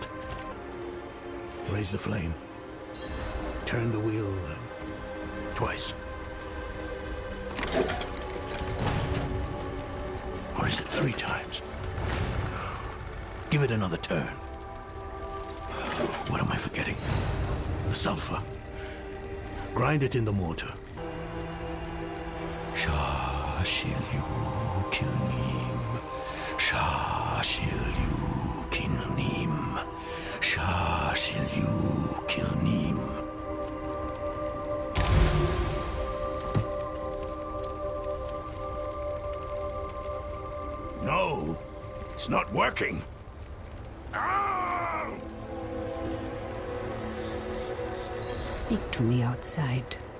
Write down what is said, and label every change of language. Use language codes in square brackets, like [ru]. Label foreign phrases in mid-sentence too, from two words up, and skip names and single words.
[en] Raise the flame. Turn the wheel twice. Or is it 3 times? Give it another turn. What am I forgetting? The sulfur. Grind it in the mortar. Shah shil yu kilnim. Shah shil yu kilnim. Shah shil yu kilnim. No, it's not working. Speak to me outside.